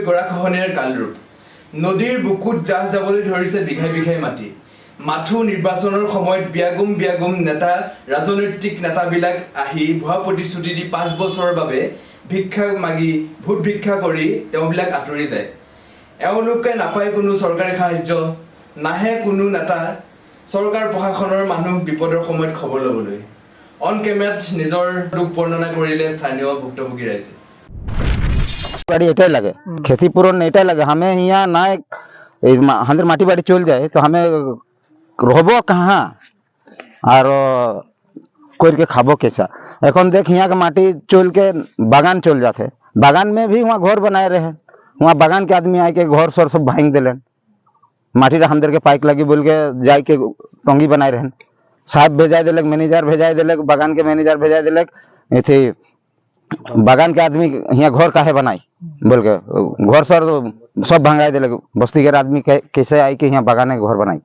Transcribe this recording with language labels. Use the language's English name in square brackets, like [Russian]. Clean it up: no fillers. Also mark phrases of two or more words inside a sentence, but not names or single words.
[Assamese] গৰাখহনীয়াৰ কালৰূপ নদীৰ বুকুত জাহ যাবলৈ ধৰিছে বিঘাই বিঘাই মাটি মাথো নিৰ্বাচনৰ সময়ত বিয়াগুম নেতা ৰাজনৈতিক নেতাবিলাক আহি ভুৱা প্ৰতিশ্ৰুতি দি ৫ বছৰৰ বাবে ভিক্ষা মাগি ভোট ভিক্ষা কৰি তেওঁবিলাক আঁতৰি যায় এওঁলোকে নাপায় কোনো চৰকাৰী সাহায্য নাহে কোনো নেতা চৰকাৰ প্ৰশাসনৰ মানুহ বিপদৰ সময়ত খবৰ ল'বলৈ [English] on camera [Assamese] নিজৰ দুখ বৰ্ণনা কৰিলে স্থানীয় ভুক্তভোগী ৰাইজে [Sadri] बाड़ी एटाई लगे क्षतिपूरण एटाई लगे हमें यहाँ ना हमारे माटी बाड़ी चल जाए तो हमें रहबो कहाँ और करके खाबो कैसा এখন देख यहाँ के माटी चल के बागान चल जाते बागान में भी वहाँ घर बनाए रहे वहाँ बागान के आदमी आके घर सर सब भांग दिले माटी हम के पाइप लगी बोल के जाए के टंगी बनाए रहे साहब भेजा दिलक मैनेजर भेजा दिलक बागान के मैनेजर भेजा दिलक थी बागान के आदमी यहाँ घर काहे बनाई बोल के घर सर सब भंगाई दिले बस्ती के आदमी कैसे आई कि यहाँ बागान के घर बनाई